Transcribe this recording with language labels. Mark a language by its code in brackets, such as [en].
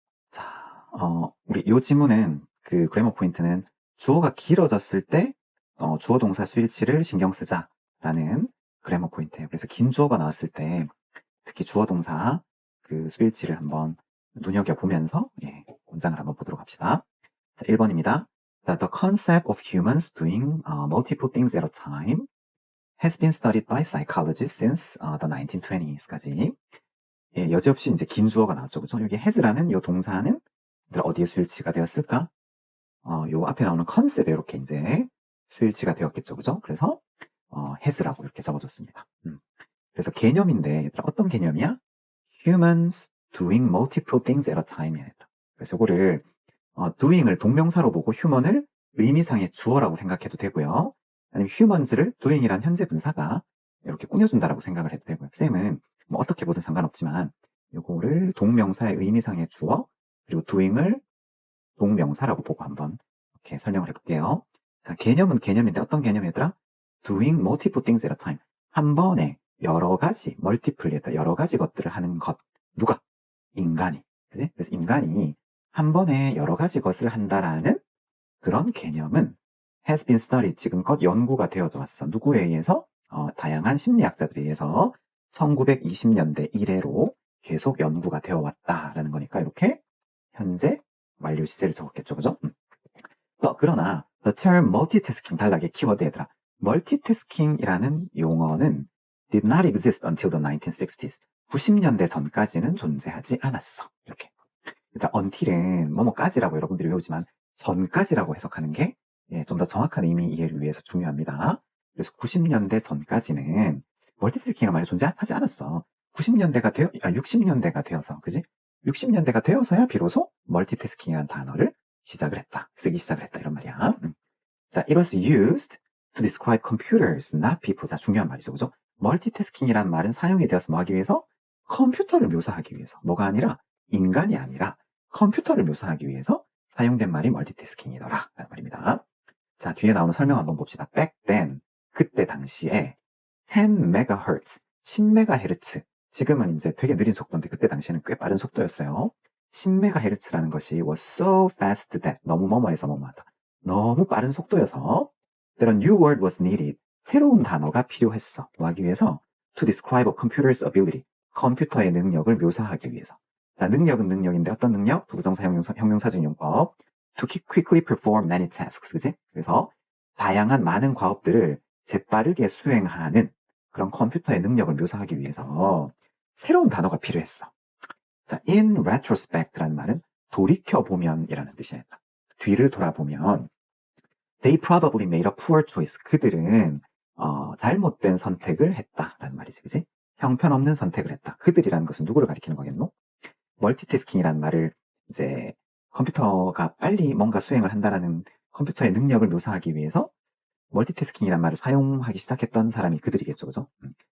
[ko] 자, 우리 이 지문은 그 그래머 포인트는 주어가 길어졌을 때 주어 동사 수일치를 신경 쓰자라는 그래머 포인트예요. 그래서 긴 주어가 나왔을 때 특히 주어 동사 그 수일치를 한번 눈여겨보면서 문장을 한번 보도록 합시다. 자, 1번입니다. [en] The concept of humans doing multiple things at a time has been studied by psychologists since the 1920s까지. [ko] 여지없이 이제 긴 주어가 나왔죠. 그죠? 여기 has라는 이 동사는 어디에 수일치가 되었을까? 요 앞에 나오는 컨셉에 이렇게 이제 수일치가 되었겠죠. 그죠? 그래서 has라고 이렇게 적어줬습니다. 그래서 개념인데 얘들아 어떤 개념이야? [en] Humans doing multiple things at a time. [ko] 그래서 이거를 doing을 동명사로 보고 human을 의미상의 주어라고 생각해도 되고요. 아니면 humans를 doing이란 현재 분사가 이렇게 꾸며준다라고 생각을 해도 되고요. 쌤은 뭐 어떻게 보든 상관없지만 이거를 동명사의 의미상의 주어 그리고 doing을 동명사라고 보고 한번 이렇게 설명을 해볼게요. 자, 개념은 개념인데 어떤 개념이더라? [en] Doing multiple things at a time. [ko] 한 번에 여러 가지, multiple, 여러 가지 것들을 하는 것. 누가? 인간이. 그지? 그래서 인간이 한 번에 여러 가지 것을 한다라는 그런 개념은 [en] has been studied, [ko] 지금껏 연구가 되어져 왔어. 누구에 의해서? 다양한 심리학자들에 의해서 1920년대 이래로 계속 연구가 되어 왔다라는 거니까 이렇게 현재 완료 시제를 적었겠죠. 그죠? 그러나 [en] the term multitasking, [ko] 단락의 키워드 얘들아. multitasking이라는 용어는 [en] did not exist until the 1960s. [ko] 90년대 전까지는 존재하지 않았어. 이렇게. 일단 until은 뭐뭐까지라고 여러분들이 외우지만 전까지라고 해석하는 게 좀 더 정확한 의미 이해를 위해서 중요합니다. 그래서 90년대 전까지는 멀티태스킹이라는 말이 존재하지 않았어. 60년대가 되어서, 그지? 60년대가 되어서야 비로소 멀티태스킹이라는 단어를 쓰기 시작을 했다 이런 말이야. [en] 자, it was used to describe computers, not people. [ko] 자, 중요한 말이죠, 그죠? 멀티태스킹이라는 말은 사용이 되어서 뭐 하기 위해서? 컴퓨터를 묘사하기 위해서. 뭐가 아니라 인간이 아니라 컴퓨터를 묘사하기 위해서 사용된 말이 멀티태스킹이더라 라는 말입니다. 자, 뒤에 나오는 설명 한번 봅시다. [en] Back then, [ko] 그때 당시에 10MHz, 10MHz. 지금은 이제 되게 느린 속도인데 그때 당시에는 꽤 빠른 속도였어요. 10MHz라는 것이 [en] was so fast that, [ko] 너무 뭐뭐해서 뭐뭐하다. 너무 빠른 속도여서 [en] that a new word was needed. [ko] 새로운 단어가 필요했어. 뭐 하기 위해서? [en] To describe a computer's ability. [ko] 컴퓨터의 능력을 묘사하기 위해서. 자, 능력은 능력인데 어떤 능력? 부부정사 형용사적용법. [en] To quickly perform many tasks. [ko] 그지? 그래서 다양한 많은 과업들을 재빠르게 수행하는 그런 컴퓨터의 능력을 묘사하기 위해서 새로운 단어가 필요했어. 자, in retrospect라는 말은 돌이켜보면이라는 뜻이에요. 뒤를 돌아보면 [en] they probably made a poor choice. [ko] 그들은 잘못된 선택을 했다라는 말이지. 그지? 형편없는 선택을 했다. 그들이라는 것은 누구를 가리키는 거겠노? 멀티태스킹이라는 말을 이제 컴퓨터가 빨리 뭔가 수행을 한다라는 컴퓨터의 능력을 묘사하기 위해서 멀티태스킹이라는 말을 사용하기 시작했던 사람이 그들이겠죠. 그죠?